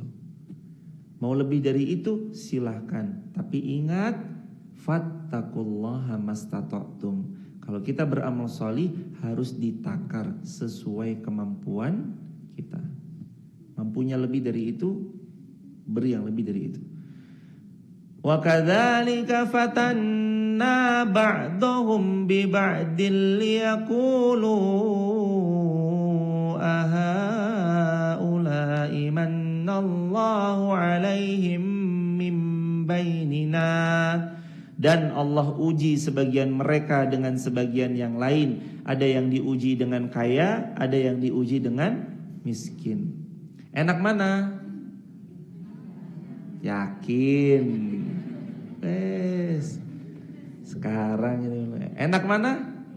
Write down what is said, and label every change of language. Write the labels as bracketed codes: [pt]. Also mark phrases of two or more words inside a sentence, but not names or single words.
[id] Mau lebih dari itu silahkan. Tapi ingat, [ar] فاتقوا الله ما استطعتم. [id] Kalau kita beramal sholih harus ditakar sesuai kemampuan kita. Mampunya lebih dari itu, beri yang lebih dari itu. [ar] وكذلك فتنا بعضهم ببعض ليقولوا أهؤلاء من الله عليهم من بيننا. [id] Dan Allah uji sebagian mereka dengan sebagian yang lain. Ada yang diuji dengan kaya, ada yang diuji dengan miskin. Enak mana? Yakin. Sekarang ini enak mana?